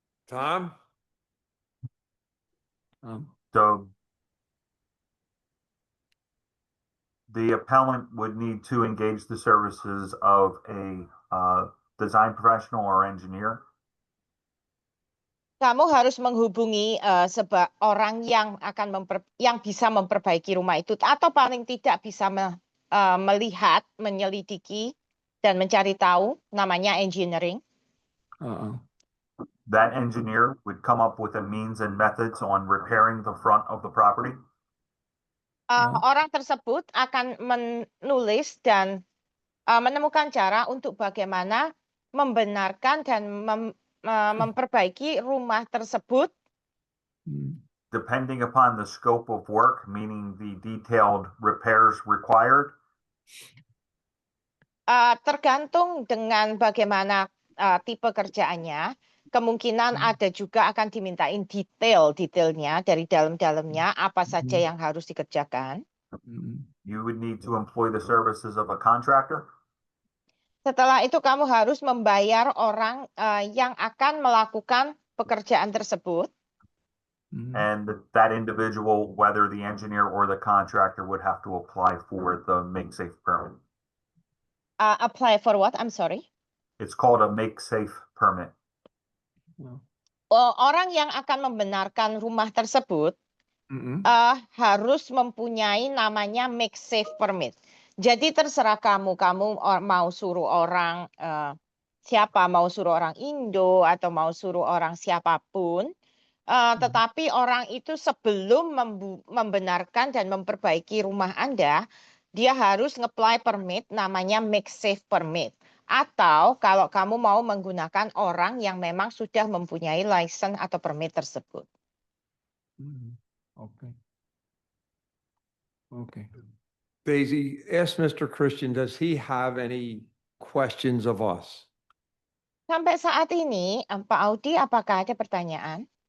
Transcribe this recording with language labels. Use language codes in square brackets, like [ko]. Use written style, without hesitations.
[en] Tom? So the appellant would need to engage the services of a design professional or engineer. [id] Kamu harus menghubungi orang yang yang bisa memperbaiki rumah itu atau paling tidak bisa melihat, menyelidiki dan mencari tahu, namanya engineering. [en] That engineer would come up with the means and methods on repairing the front of the property. [id] Orang tersebut akan menulis dan menemukan cara untuk bagaimana membenarkan dan memperbaiki rumah tersebut. [en] Depending upon the scope of work, meaning the detailed repairs required. [id] Tergantung dengan bagaimana tipe kerjaannya, kemungkinan ada juga akan dimintain detailnya dari dalam-dalamnya apa saja yang harus dikerjakan. [en] You would need to employ the services of a contractor. [id] Setelah itu kamu harus membayar orang yang akan melakukan pekerjaan tersebut. [en] And that individual, whether the engineer or the contractor, would have to apply for the Make Safe permit. Apply for what? I'm sorry. It's called a Make Safe permit. [id] Orang yang akan membenarkan rumah tersebut harus mempunyai namanya Make Safe permit. Jadi terserah kamu mau suruh orang siapa, mau suruh orang Indo atau mau suruh orang siapapun. Tetapi orang itu sebelum membenarkan dan memperbaiki rumah Anda, dia harus nge-apply permit namanya Make Safe permit. Atau kalau kamu mau menggunakan orang yang memang sudah mempunyai license atau permit tersebut. [en] Okay. Daisy, ask Mr. Christian, does he have any questions of us? [id] Sampai saat ini, Pak Audi, apakah ada pertanyaan?